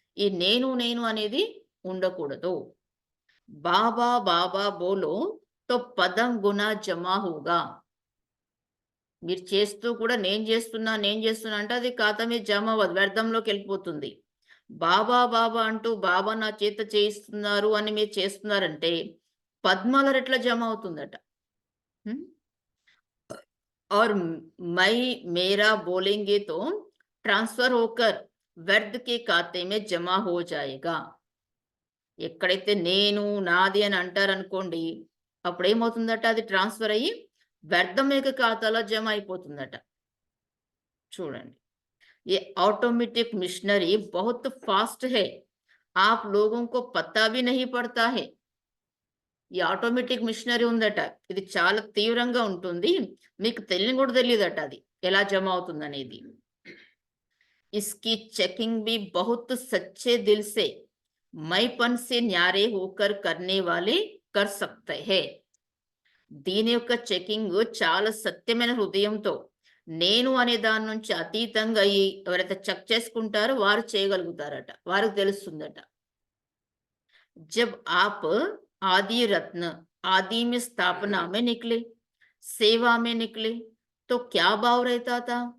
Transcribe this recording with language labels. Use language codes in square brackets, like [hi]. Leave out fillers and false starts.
[te] ఈ నేను నేను అనేది ఉండకూడదు. [hi] బాబా బాబా బోలో తో పదం గుణ జమా హోగా. [te] మీరు చేస్తూ కూడా నేను చేస్తున్నా అంటే అది ఖాతా మీద జమ అవ్వదు, వ్యర్థంలోకి వెళ్ళిపోతుంది. బాబా బాబా అంటూ బాబా నా చేత చేయిస్తున్నారు అని మీరు చేస్తున్నారంటే పద్మాల రెట్ల జమ అవుతుందట. [hi] और मैं मेरा बोलेंगे तो ट्रांसफर होकर व्यर्थ के खाते में जमा हो जाएगा. [te] ఎక్కడైతే నేను నాది అని అంటారనుకోండి, అప్పుడు ఏమవుతుందట? అది ట్రాన్స్ఫర్ అయ్యి వ్యర్థం యొక్క ఖాతాలో జమ అయిపోతుందట. చూడండి, [hi] ये ऑटोमेटिक मिशनरी बहुत फास्ट है, आप लोगों को पता भी नहीं पड़ता है. [te] ఈ ఆటోమేటిక్ మిషనరీ ఉందట, ఇది చాలా తీవ్రంగా ఉంటుంది, మీకు తెలియని కూడా తెలియదట అది ఎలా జమ అవుతుంది అనేది. [hi] इसकी चेकिंग भी बहुत सच्चे दिल से मैपन से न्यारे होकर करने वाले कर सकते हैं. [te] దీని యొక్క చెకింగ్ చాలా సత్యమైన హృదయంతో, నేను అనే దాని నుంచి అతీతంగా ఎవరైతే చెక్ చేసుకుంటారో వారు చేయగలుగుతారట, వారికి తెలుస్తుందట. [hi] జబ్ ఆప్ आदि रत्न आदि में स्थापना में निकले, सेवा में निकले, तो क्या भाव रहता था?